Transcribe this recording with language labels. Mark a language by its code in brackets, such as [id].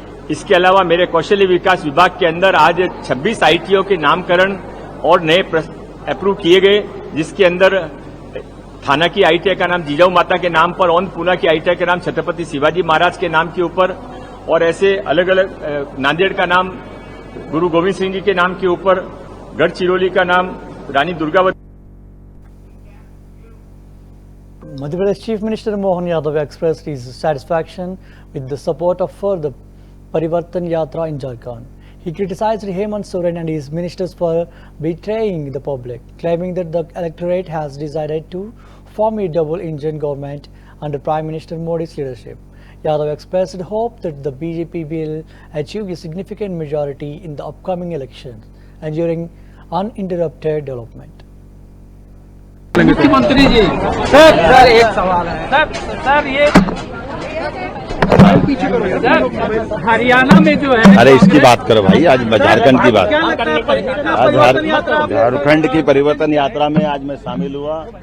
[hi] इसके अलावा मेरे कौशल्य विकास विभाग के अंदर आज 26 आईटीओ के नामकरण और नए अप्रूव किए गए, जिसके अंदर थाना की आईटीआई का नाम जिजाऊ माता के नाम पर, पूना की आईटीआई का नाम छत्रपति शिवाजी महाराज के नाम के ऊपर, और ऐसे अलग अलग नांदेड़ का नाम गुरु गोविंद सिंह जी के नाम के ऊपर, गढ़चिरौली का नाम Rani Durgavati. [en] Madhya Pradesh Chief Minister Mohan Yadav expressed his satisfaction with the support for the Parivartan Yatra in Jharkhand. He criticized Hemant Soren and his ministers for betraying the public, claiming that the electorate has decided to form a double-engine government under Prime Minister Modi's leadership. Yadav expressed hope that the BJP will achieve a significant majority in the upcoming elections, ensuring uninterrupted development. [hi] मुख्यमंत्री जी sir एक सवाल है sir ये हरियाणा में जो है, अरे इसकी बात करो भाई, आज झारखंड की बात, क्या लगता है आज झारखंड की परिवर्तन यात्रा में आज मैं शामिल हुआ.